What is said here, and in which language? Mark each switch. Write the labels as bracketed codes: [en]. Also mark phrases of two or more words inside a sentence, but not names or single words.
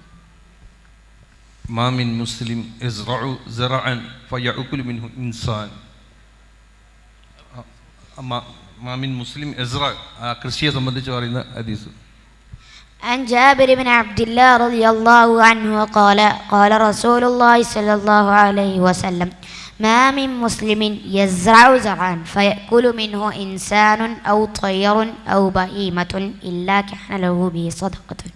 [ar] ما من مسلم يزرع زرعا فيأكل منه إنسان. ما من مسلم يزرع [ml] കൃഷിയെ സംബന്ധിച്ച് പറയുന്ന ഹദീസ്. [ar] عن جابر بن عبد الله رضي الله عنه قال قال رسول الله صلى الله عليه وسلم ما من مسلم يزرع زرعا فيأكل منه إنسان أو طير أو بهيمة إلا كان له به صدقة.